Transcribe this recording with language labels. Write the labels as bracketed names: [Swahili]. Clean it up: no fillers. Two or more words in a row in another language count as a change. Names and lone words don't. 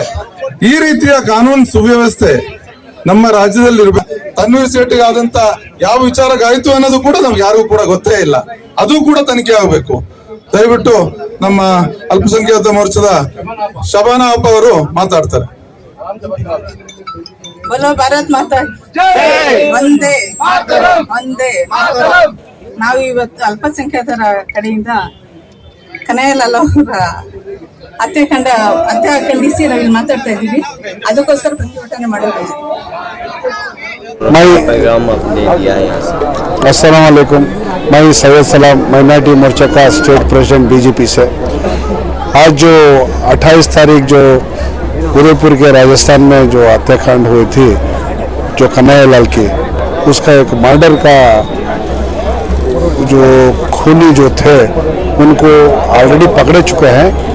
[Kannada] ಈ ರೀತಿಯ ಕಾನೂನು ಸುವ್ಯವಸ್ಥೆ ನಮ್ಮ ರಾಜ್ಯದಲ್ಲಿ ಇರಬೇಕು. ತನ್ವೀರ್ ಸೇಠಿಗೆ ಆದಂತ ಯಾವ ವಿಚಾರಗಾಯಿತು ಅನ್ನೋದು ಕೂಡ ನಮ್ಗೆ ಯಾರಿಗೂ ಕೂಡ ಗೊತ್ತೇ ಇಲ್ಲ. ಅದು ಕೂಡ ತನಿಖೆ ಆಗಬೇಕು. ದಯವಿಟ್ಟು ನಮ್ಮ ಅಲ್ಪಸಂಖ್ಯಾತ ಮೋರ್ಚಾದ ಶಬಾನಾ ಅಪ್ಪ ಅವರು ಮಾತಾಡ್ತಾರೆ. [Hindi] बोलो भारत माता [Kannada] ಒಂದೇ ಒಂದೇ. ನಾವು ಇವತ್ತು ಅಲ್ಪಸಂಖ್ಯಾತರ ಕಡೆಯಿಂದ ಕನಯ್ಯಲಾಲ್ ಅವರ ಹತ್ಯೆ ಖಂಡಿಸಿ ನಾವಿಲ್ಲಿ ಮಾತಾಡ್ತಾ ಇದ್ದೀವಿ. ಅದಕ್ಕೋಸ್ಕರ ಪ್ರತಿಭಟನೆ ಮಾಡಿದ್ದೀವಿ. [Hindi] अस्सलाम वालेकुम। मैं सैयद सलाम माइनॉरिटी मोर्चा का [English] state president [Hindi] BJP से। आज जो 28 तारीख जो उदयपुर के राजस्थान में जो हत्याकांड हुई थी जो कन्हैयालाल की, उसका एक मर्डर का जो खूनी जो थे उनको ऑलरेडी पकड़े चुके हैं।